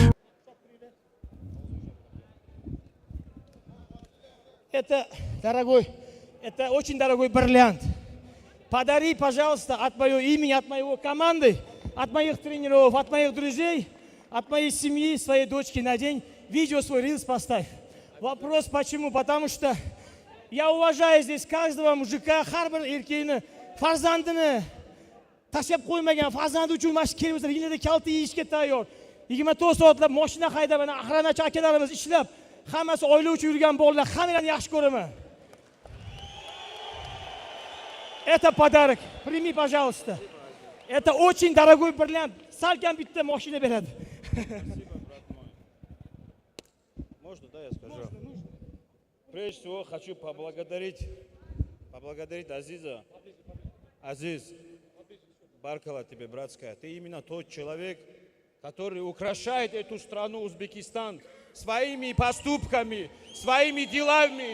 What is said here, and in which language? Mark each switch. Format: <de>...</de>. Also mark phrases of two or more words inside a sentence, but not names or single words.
<ru>Это, дорогой, это очень дорогой бриллиант. Подари, пожалуйста, от моего имени, от моего команды, от моих тренеров, от моих друзей, от моей семьи, своей дочки на день видео, свой рилс поставь. Вопрос почему? Потому что я уважаю здесь каждого мужика,</ru> <uz>har bir erkakni, farzandini tashlab qo'ymagan, farzandi uchun mana shu kelib o'sib, yilida kalta yeyishga tayyor. 24 soatlab mashina haydab, aqranachi akalarimiz ishlab, hammasi oila uchun yurgan bolalar, hammalarni yaxshi ko'raman.</uz> <ru>Это подарок. Прими, пожалуйста. Это очень дорогой бриллиант.</ru> <uz>Salkam bitta mashina beradi.</uz> <ru>Можно, да, я скажу? Прежде всего хочу поблагодарить Азиза. Азиз, баркала тебе, братская. Ты именно тот человек, который украшает эту страну, Узбекистан, своими поступками, своими делами.</ru>